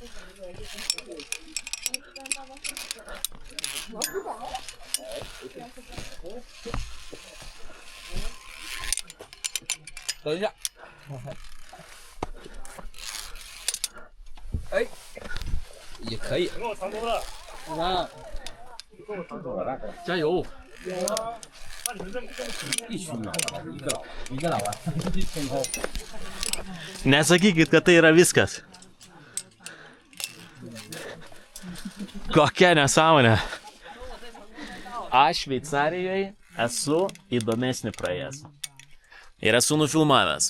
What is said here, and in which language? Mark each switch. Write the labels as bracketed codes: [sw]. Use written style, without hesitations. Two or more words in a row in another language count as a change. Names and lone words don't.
[zh] 等一下。哎，也可以。给我成功了。啊！加油！必须的，一个老外， [lt] Nesakykit, kad tai yra viskas. Kokia nesąmonė. Aš Šveicarijoje esu įdomesnį praėjęs. Ir esu nufilmavęs.